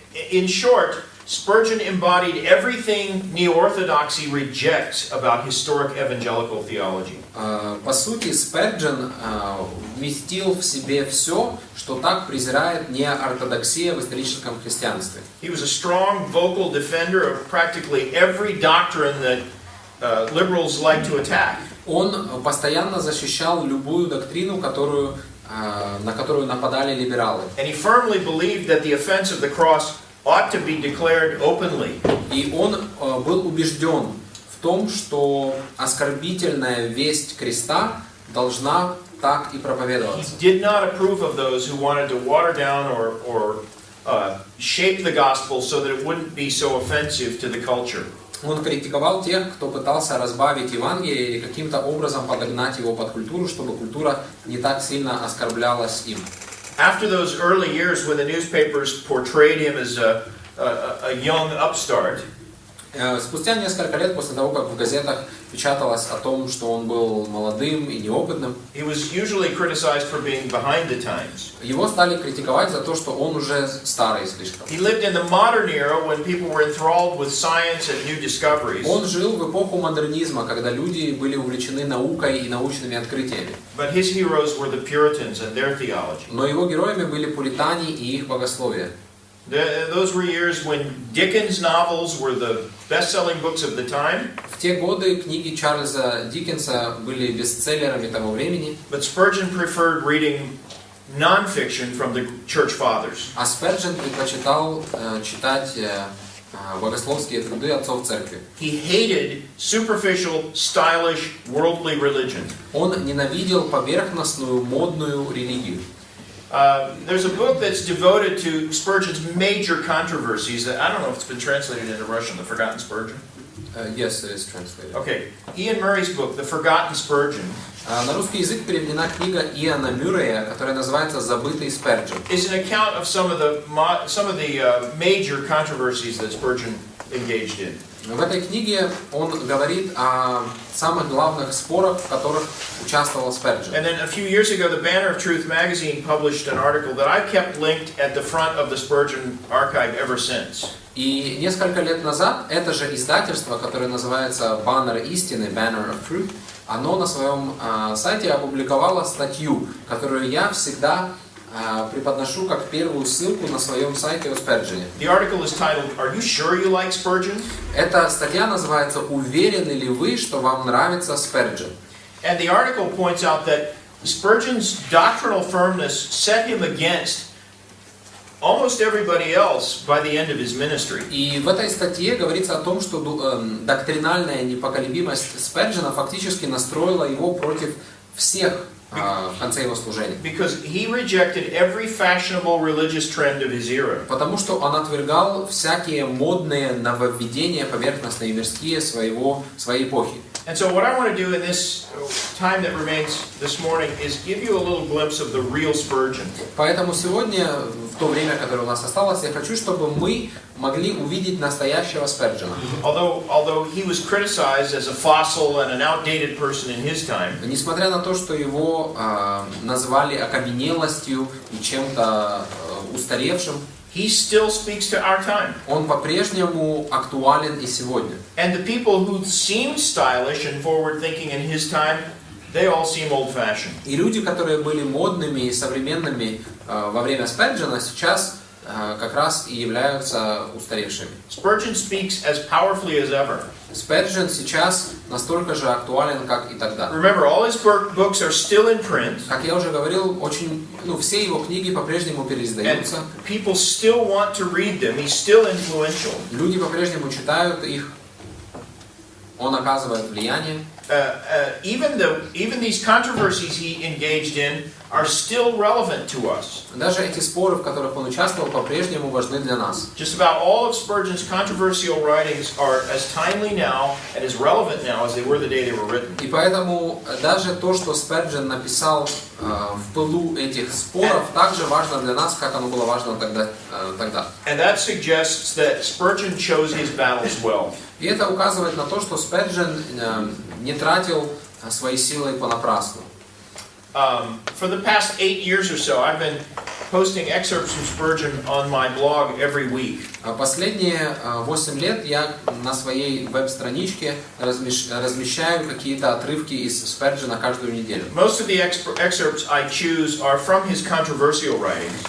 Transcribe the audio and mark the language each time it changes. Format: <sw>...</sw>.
<en>In short, Spurgeon embodied everything neo-orthodoxy rejects about historic evangelical theology.</en> <ru>По сути, Сперджен вместил в себе все, что так презирает неортодоксия в историческом христианстве.</ru> <en>He was a strong vocal defender of practically every doctrine that liberals like to attack.</en> <ru>Он постоянно защищал любую доктрину, на которую нападали либералы.</ru> <en>And he firmly believed that the offense of the cross ought to be declared openly.</en> <ru>И он был убежден в том, что оскорбительная весть креста должна так и проповедоваться.</ru> <en>He did not approve of those who wanted to water down or shape the gospel so that it wouldn't be so offensive to the culture.</en> <ru>Он критиковал тех, кто пытался разбавить Евангелие или каким-то образом подогнать его под культуру, чтобы культура не так сильно оскорблялась им.</ru> <en>After those early years when the newspapers portrayed him as a young upstart,</en> <ru>спустя несколько лет после того, как в газетах печаталось о том, что он был молодым и неопытным,</ru> <en>he was usually criticized for being behind the times.</en> <ru>Его стали критиковать за то, что он уже старый слишком.</ru> <en>He lived in the modern era when people were enthralled with science and new discoveries.</en> <ru>Он жил в эпоху модернизма, когда люди были увлечены наукой и научными открытиями.</ru> <en>But his heroes were the Puritans and their theology.</en> <ru>Но его героями были пуритане и их богословие.</ru> <en>Those were years when Dickens novels were the best-selling books of the time.</en> <ru>В те годы книги Чарльза Диккенса были бестселлерами того времени.</ru> <en>But Spurgeon preferred reading non-fiction from the church fathers.</en> <ru>А Сперджен предпочитал читать богословские труды отцов церкви.</ru> <en>He hated superficial, stylish, worldly religion.</en> <ru>Он ненавидел поверхностную, модную религию.</ru> <en>There's a book that's devoted to Spurgeon's major controversies that I don't know if it's been translated into Russian, The Forgotten Spurgeon. Yes, it is translated. Okay, Ian Murray's book, The Forgotten Spurgeon.</en> <ru>На русский язык переведена книга Иана Мюррея, которая называется «Забытый Сперджен».</ru> <en>Is an account of some of the major controversies that Spurgeon engaged in.</en> <ru>В этой книге он говорит о самых главных спорах, в которых участвовал Сперджен.</ru> <en>And then a few years ago, the Banner of Truth magazine published an article that I've kept linked at the front of the Spurgeon archive ever since.</en> <ru>И несколько лет назад это же издательство, которое называется «Баннер истины», Banner of Truth, оно на своем сайте опубликовало статью, которую я всегда преподношу как первую ссылку на своем сайте о Сперджене.</ru> <en>The article is titled, "Are you sure you like Spurgeon?"</en> <ru>Эта статья называется «Уверены ли вы, что вам нравится Сперджен?».</ru> <en>And the article points out that Spurgeon's doctrinal firmness set him against almost everybody else by the end of his ministry.</en> <ru>И в этой статье говорится о том, что доктринальная непоколебимость Сперджена фактически настроила его против всех в конце его служения.</ru> <en>Because he rejected every fashionable religious trend of his era.</en> <ru>Потому что он отвергал всякие модные нововведения, поверхностные и мирские своей эпохи.</ru> <en>And so what I want to do in this time that remains this morning is give you a little glimpse of the real Spurgeon.</en> <ru>Поэтому сегодня, в то время, которое у нас осталось, я хочу, чтобы мы могли увидеть настоящего Сперджена.</ru> <en>Although he was criticized as a fossil and an outdated person in his time.</en> <ru>Несмотря на то, что его назвали окаменелостью и чем-то устаревшим,</ru> <en>he still speaks to our time.</en> <ru>Он по-прежнему актуален и сегодня.</ru> <en>And the people who seemed stylish and forward-thinking in his time, they all seem old-fashioned.</en> <ru>И люди, которые были модными и современными во время Сперджена, сейчас как раз и являются устаревшими.</ru> <en>Spurgeon speaks as powerfully as ever.</en> <ru>Спержен сейчас настолько же актуален, как и тогда.</ru> <en>Remember, all his books are still in print.</en> <ru>Как я уже говорил, все его книги по-прежнему переиздаются.</ru> <en>And people still want to read them. He's still influential.</en> <ru>Люди по-прежнему читают их. Он оказывает влияние.</ru> <en>Even these controversies he engaged in are still relevant to us.</en> <ru>Даже эти споры, в которых он участвовал, по-прежнему важны для нас.</ru> <en>Just about all of Spurgeon's controversial writings are as timely now and as relevant now as they were the day they were written.</en> <ru>И поэтому даже то, что Сперджен написал в пылу этих споров, так же важно для нас, как оно было важно тогда.</ru> <en>And that suggests that Spurgeon chose his battles well.</en> <ru>И это указывает на то, что Сперджен не тратил свои силы понапрасну.</ru> <en>For the past 8 years or so, I've been posting excerpts from Spurgeon on my blog every week.</en> <ru>Последние 8 лет я на своей веб-страничке размещаю какие-то отрывки из Сперджена каждую неделю.</ru> <en>Most of the excerpts I choose are from his controversial writings.</en>